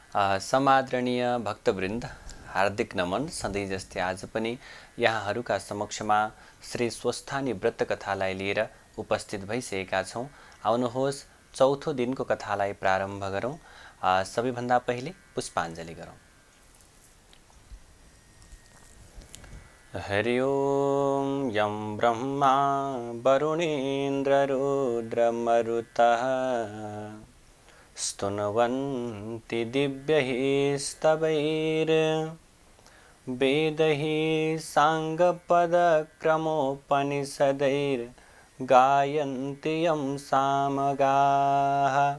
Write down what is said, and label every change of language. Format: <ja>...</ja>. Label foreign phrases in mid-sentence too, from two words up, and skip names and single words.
<ne>समादरणीय भक्तवृन्द, हार्दिक नमन। सधैँ जस्तै आज पनि यहाँहरूका समक्षमा श्री स्वस्थानी व्रत कथालाई लिएर उपस्थित भइसकेका छौँ। आउनुहोस् चौथो दिनको कथालाई प्रारम्भ गरौँ। सबैभन्दा पहिले पुष्पाञ्जली गरौँ।</ne> <sa>हरि ओम यं ब्रह्मा वरुणेन्द्र रुद्रमरुतः स्तुन्वन्ति दिव्यैः स्तवैर्वेदैः साङ्गपदक्रमोपनिषदैर्गायन्ति यं सामगाः</sa>